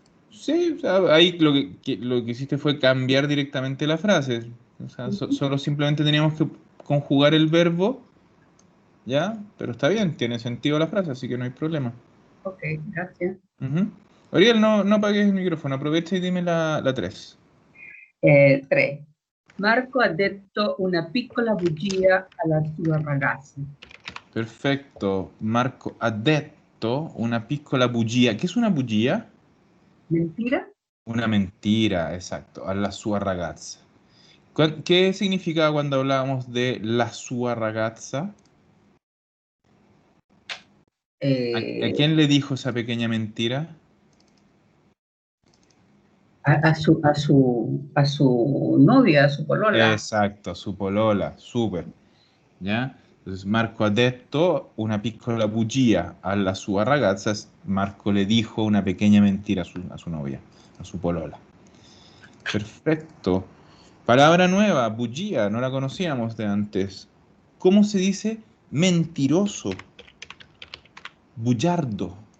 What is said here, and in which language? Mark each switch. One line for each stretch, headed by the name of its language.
Spanish: Sí, o sea, ahí lo que hiciste fue cambiar directamente la frase. O sea, solo simplemente teníamos que conjugar el verbo, ¿ya? Pero está bien, tiene sentido la frase, así que no hay problema. Ok, gracias. Ujú. Oriel, no apagues el micrófono, aprovecha y dime la 3. 3.
Italian: Marco ha detto una piccola bugia alla sua ragazza.
Spanish: Perfecto.
Italian: Marco ha detto una piccola bugia.
Spanish: ¿Qué es una bugia? Mentira? Una mentira, exacto,
Italian: alla sua ragazza.
Spanish: ¿Qué significa cuando hablábamos de
Italian: la sua ragazza? ¿A Eh,
Spanish: quién le dijo esa pequeña mentira? a su novia, a su polola. Exacto, su polola, súper, ¿ya?
Italian: Entonces Marco ha detto una piccola bugia alla sua ragazza.
Spanish: Marco le dijo una pequeña mentira a su novia, a su polola. Perfecto. Palabra nueva, bugia, no la conocíamos de antes. ¿Cómo se dice mentiroso? Bullardo.